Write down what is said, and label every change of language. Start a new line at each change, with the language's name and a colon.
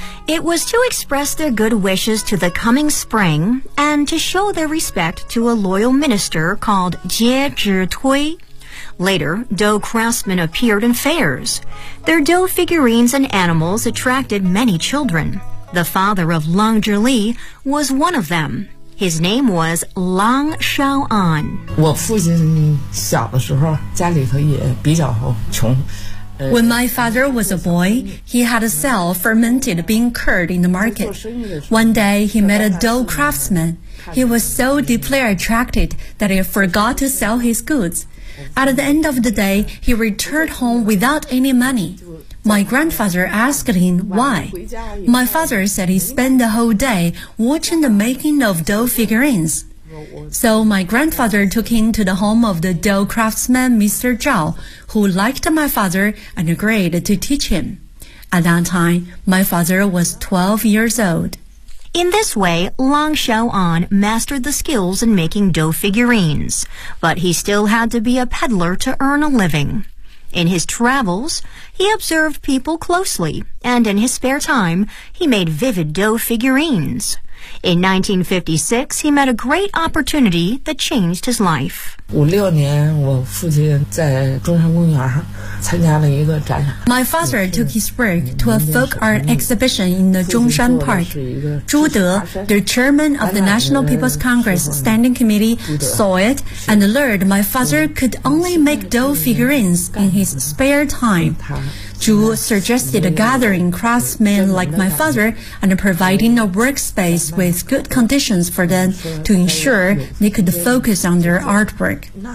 English: It was to express their good wishes to the coming spring and to show their respect to a loyal minister called Jie Zhitui. Later, dough craftsmen appeared in fairs. Their dough figurines and animals attracted many children. The father of Lang Zhili was one of them. His name was Lang Shao'an.
Chinese: 我父亲小的时候家里头也比较穷。
English: When my father was a boy, he had to sell fermented bean curd in the market. One day, he met a dough craftsman. He was so deeply attracted that he forgot to sell his goods. At the end of the day, he returned home without any money. My grandfather asked him why. My father said he spent the whole day watching the making of dough figurines. So my grandfather took him to the home of the dough craftsman Mr. Zhao, who liked my father and agreed to teach him. At that time, my father was 12 years old. In this way, Lang Shao'an mastered the skills in making dough figurines, but he still had to be a peddler to earn a living. In his travels, he observed people closely, and in his spare time, he made vivid dough figurines. In 1956, he met a great opportunity that changed his life.
Chinese: 56年，我父亲在中山公园参加了一个展览。
English: My father took his work to a folk art exhibition in the Zhongshan Park. Zhu De, the chairman of the National People's Congress Standing Committee, saw it and learned my father could only make dough figurines in his spare time. Zhu suggested gathering craftsmen like my father and providing a workspace with good conditions for them to ensure they could focus on their artwork.